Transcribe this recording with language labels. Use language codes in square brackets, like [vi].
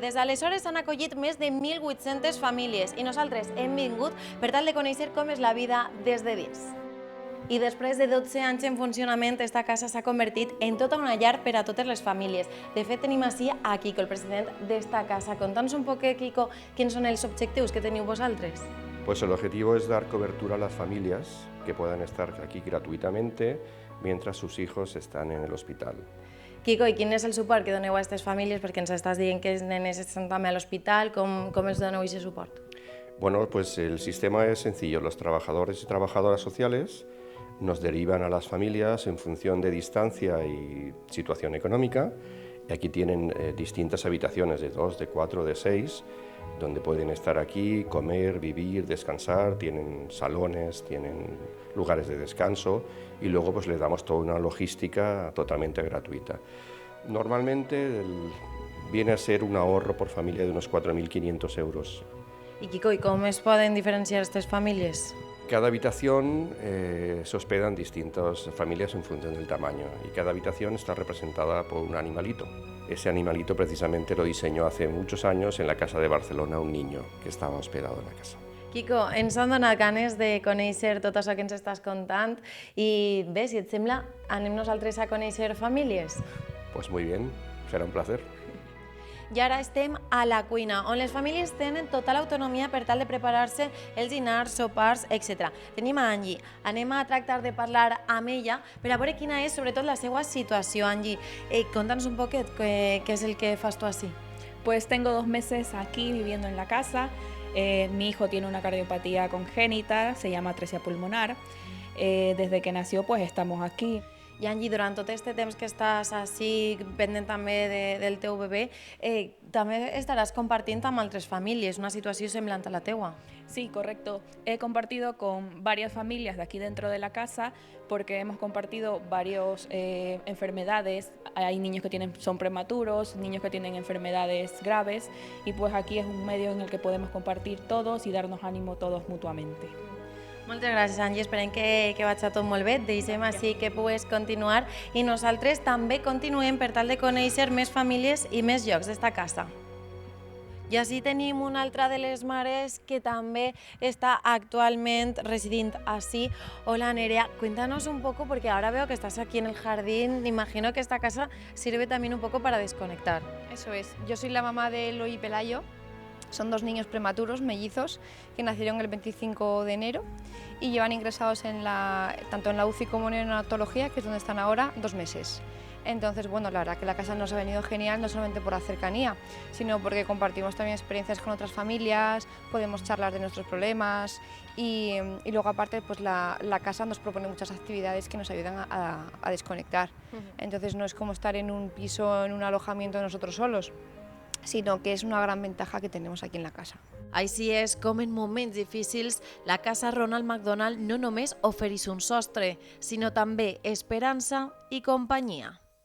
[ca] Des d'aleshores s'han acollit més de 1.800 famílies i nosaltres hem vingut per tal de conèixer com és la vida des de dins. I després de 12 anys en funcionament, esta casa s'ha convertit en tota una llar per a totes les famílies. De fet, tenim així a Quico, el president d'esta casa. Conta'ns un poc, Quico, quins són els objectius que teniu vosaltres. [es] Pues el objetivo es dar cobertura a las familias que puedan estar aquí gratuitamente mientras sus hijos están en el hospital. [ca] Quico, i quin és el suport que doneu a aquestes famílies? Perquè ens estàs dient que els nenes estan també a l'hospital, com els doneu aquest suport? [es] Bueno, pues el sistema es sencillo. Los trabajadores y trabajadoras sociales nos derivan a las familias en función de distancia y situación económica. Y aquí tienen distintas habitaciones de 2, de 4, de 6, donde pueden estar aquí, comer, vivir, descansar, tienen salones, tienen lugares de descanso y luego pues les damos toda una logística totalmente gratuita. Normalmente viene a ser un ahorro por familia de unos 4.500 euros. [ca] I Quico, i com es poden diferenciar aquestes famílies? [es] Cada habitación se hospedan distintas familias en función del tamaño y cada habitación está representada por un animalito. Ese animalito precisamente lo diseñó hace muchos años en la casa de Barcelona un niño que estaba hospedado en la casa. [ca] Quico, ens han donat ganes de conèixer tot això que ens estàs contant i bé, si et sembla, anem nosaltres a conèixer famílies. [es] Pues muy bien, será un placer. [ca] I ara estem a la cuina, on les famílies tenen total autonomia per tal de preparar-se els dinars, sopars, etc. Tenim a Angie. Anem a tractar de parlar amb ella per a veure quina és, sobretot, la seva situació. Angie, conta'ns un poquet què és el que fas tu així. [es] Pues tengo 2 meses aquí viviendo en la casa. Mi hijo tiene una cardiopatía congénita, se llama atresia pulmonar. Desde que nació, pues estamos aquí. [ca] I Angie, durant tot aquest temps que estàs així, pendent també del teu bebè, també estaràs compartint amb altres famílies, una situació semblant a la teua. [es] Sí, correcto. He compartido con varias familias de aquí dentro de la casa porque hemos compartido varias enfermedades. Hay niños que son prematuros, niños que tienen enfermedades graves y pues aquí es un medio en el que podemos compartir todos y darnos ánimo todos mutuamente. [ca] Moltes gràcies, Angie. Esperem que vagi tot molt bé. Deixem així que pugues continuar i nosaltres també continuem per tal de conèixer més famílies i més llocs d'esta casa. I així tenim una altra de les mares que també está actualment residint así. [es] Hola, Nerea, cuéntanos un poco, porque ahora veo que estás aquí en el jardín. Imagino que esta casa sirve también un poco para desconectar. Eso es. Yo soy la mamá de Eloy y Pelayo. Son 2 niños prematuros, mellizos, que nacieron el 25 de enero y llevan ingresados tanto en la UCI como en neonatología, que es donde están ahora, 2 meses. Entonces, bueno, la verdad que la casa nos ha venido genial, no solamente por la cercanía, sino porque compartimos también experiencias con otras familias, podemos charlar de nuestros problemas y luego aparte pues la casa nos propone muchas actividades que nos ayudan a desconectar. Entonces no es como estar en un piso, en un alojamiento de nosotros solos, [ca] sinó que és una gran ventaja que tenim aquí en la casa. Així és com en moments difícils la casa Ronald McDonald no només ofereix un sostre, sinó també esperança i companyia.